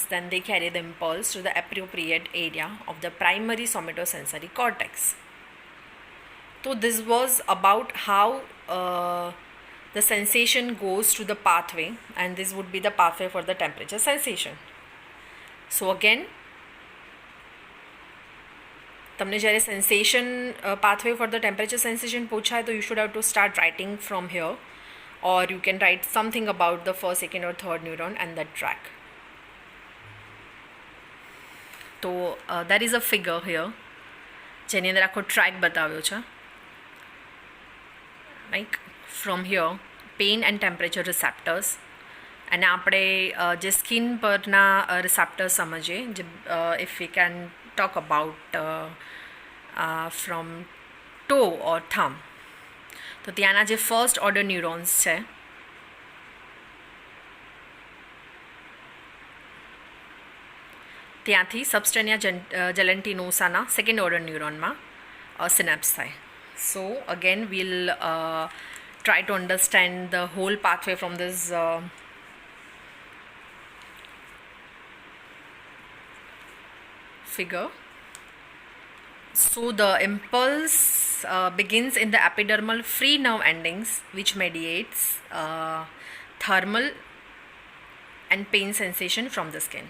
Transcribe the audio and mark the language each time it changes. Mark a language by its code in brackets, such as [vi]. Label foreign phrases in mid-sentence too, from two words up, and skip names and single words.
[en] Then they carry the impulse to the appropriate area of the primary somatosensory cortex. So this was about how the sensation goes to the pathway, and this would be the pathway for the temperature sensation. So again, [gu] તમને જ્યારે [en] સેન્સેશન pathway for the temperature sensation [gu] પૂછાય તો [en] you should have to start writing from here, or you can write something about the first, second or third neuron and that track. So there is a figure here [gu] જેની અંદર આખો ટ્રેક બતાવ્યો છે, [en] like from here pain and temperature receptors, [gu] અને આપણે જે સ્કિન પરના receptors સમજીએ, [en] if we can talk about from toe or thumb, [gu] તો ત્યાંના જે [en] first order neurons [gu] છે ત્યાંથી સબસ્ટેનિયા જેલેન્ટિનોસાના [en] second order [gu] ન્યુરોનમાં સિનેપ્સ થાય. [en] So again we'll try to understand the whole pathway from this figure. So the impulse begins in the epidermal free nerve endings, which mediates thermal and pain sensation from the skin.